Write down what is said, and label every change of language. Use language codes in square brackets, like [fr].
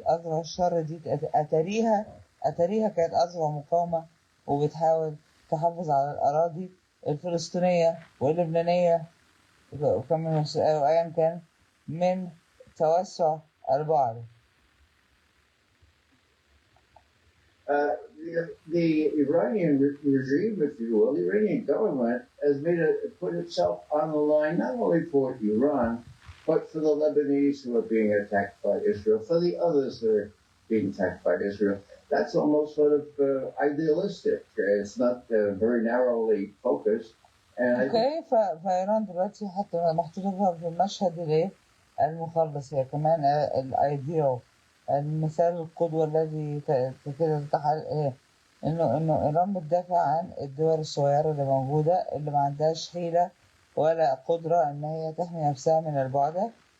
[ar] أذرع الشر دي أتاريها كانت أذرع مقاومة وبتحاول تحافظ على الأراضي الفلسطينية واللبنانية وكمان أيا كان من توسع البعد. [en] The Iranian regime, if you will, the Iranian government has put itself on the line not only for Iran, but for the Lebanese who are being attacked by Israel, for the others that are being attacked by Israel. That's almost sort of idealistic. It's not very narrowly focused. [ar] اوكي، فإيران دلوقتي حتى محطوطة في المشهد الايه المخلص، هي كمان الايديال، المثال القدوة الذي كده ايه انه ايران بتدافع عن الدول الصغيرة اللي موجودة اللي ما عندهاش حيلة ولا قدرة ان هي تحمي نفسها من البعد.